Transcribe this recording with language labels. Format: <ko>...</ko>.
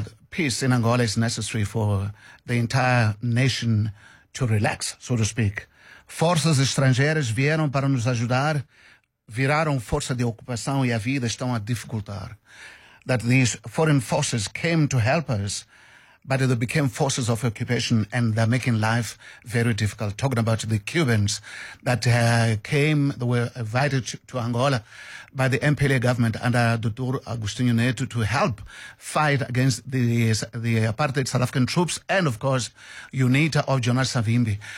<en>Peace in Angola is necessary for the entire nation to relax, so to speak.</en> <pt>Forças estrangeiras vieram para nos ajudar, viraram força de ocupação e a vida estão a dificultar.</pt> <en>That these foreign forces came to help us, but they became forces of occupation and they're making life very difficult. Talking about the Cubans that came, they were invited to Angola by the MPLA government under Dr. Agostinho Neto to help fight against the apartheid South African troops and, of course, UNITA of Jonas Savimbi.</en>